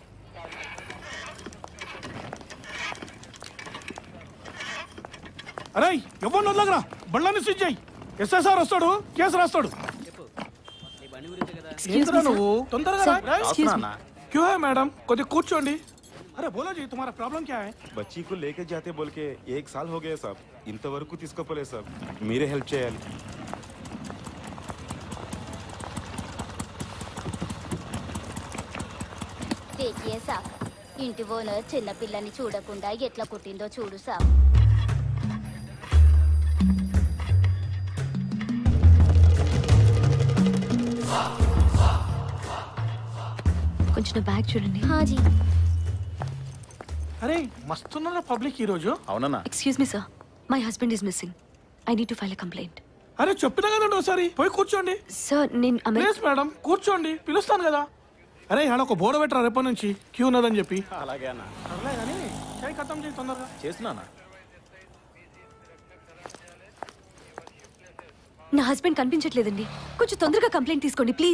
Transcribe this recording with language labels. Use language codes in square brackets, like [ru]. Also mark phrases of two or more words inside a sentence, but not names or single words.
[te] అరే ఎవరిని వదలగరా, బళ్ళని స్విచ్ చేయి. ఎస్ఐసార్ వస్తాడు, కేసు రాస్తాడు. నువ్వు తొందరగా క్యూ హై మేడం, కొద్దిగా కూర్చోండి. [hi] अरे बोलो जी, तुम्हारा प्रॉब्लम क्या है? बच्ची को लेके जाते बोल के 1 साल हो गया साहब. [te] ఇంతవరకు తీసుకోపోలే సార్. మీరే హెల్ప్ చేయాలి. [hi] देखिए साहब, [te] ఇంటి ఓనర్ చిన్న పిల్లని చూడకుండా ఎట్లా కుట్టిందో చూడు సాబ్. కొంచెం నా బ్యాగ్ చూడండి. [hi] हाँ जी. [te] అరే మస్తున్నారా పబ్లిక్ ఈ రోజు. అవునన్నా. [en] excuse me sir, my husband is missing. I need to file a complaint. [te] అరే చెప్పినా కదండి ఒకసారి పోయి కూర్చోండి. సార్ నేను ప్లీజ్ మేడం కూర్చోండి, పిలుస్తాను కదా. అరే ఆడ ఒక బోర్డు పెట్టరా రేపటి నుంచి క్యూ ఉన్నదని చెప్పి. అలాగే అన్న. సర్లే కానీ చేయి ఖతం చేయి తొందరగా. చేస్తున్నానా? నా హస్బెండ్ కనిపించట్లేదండి, కొంచెం తొందరగా కంప్లైంట్ తీసుకోండి ప్లీజ్.